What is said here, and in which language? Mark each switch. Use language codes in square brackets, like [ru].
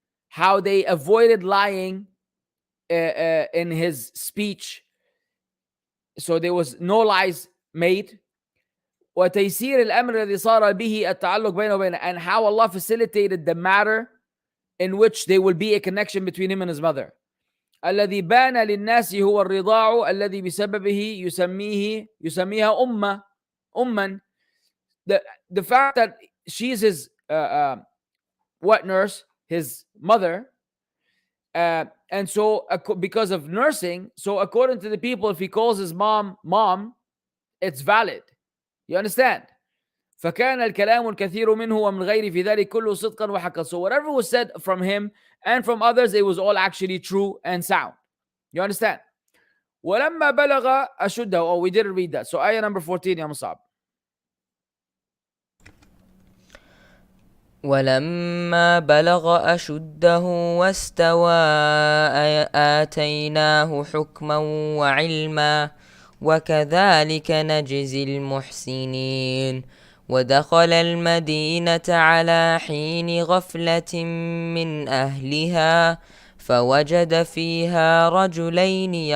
[en] How they avoided lying in his speech. So there was no lies made. [ar] وتيسير الأمر الذي صار به التعلق بينه وبينه, [en] and how Allah facilitated the matter in which there will be a connection between him and his mother. [ar] الذي بان للناس هو الرضاع الذي بسببه يسميها أما. [en] The fact that she's his wet nurse, his mother, and so because of nursing, so according to the people, if he calls his mom, it's valid. You understand? [ar] فكان الكلام الكثير منه ومن غيره في ذلك كله صدقا وحقا. [en] So whatever was said from him and from others, it was all actually true and sound. You understand? [ar] ولما بلغ أشده. [en] Oh, we didn't read that. So ayah number 14, يا مصعب. [ar] ولما بلغ أشده واستوى آتيناه حكما وعلما وكذلك نجزي المحسنين ودخل المدينة على حين غفلة من أهلها فوجد فيها رجلين